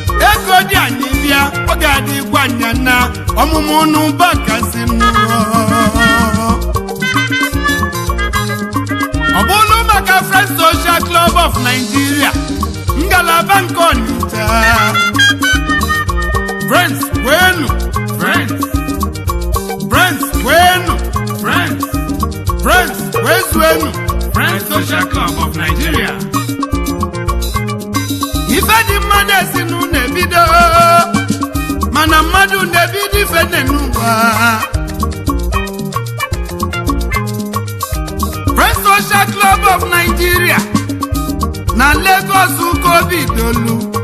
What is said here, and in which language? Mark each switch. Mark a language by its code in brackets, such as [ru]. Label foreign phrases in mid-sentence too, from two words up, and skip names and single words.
[ig] Ego dị anyị bịa, ọ ga-adịkwa anya na ọmụmụ n'ụba kasị nụ. Ọ bụrụ maka Friends Social Club of Nigeria, ngalaba nke Ọnịcha. Friends, kwenu. Friends. Friends, kwenu. Friends. Friends, kwezuenu. Friends Social Club of Nigeria. Ife dị mma na-esi n'ụlọ ebido. Mana mmadụ na-ebido ife nne n'ụwa. Friends Social Club of Nigeria na Lagos ka o bidolu.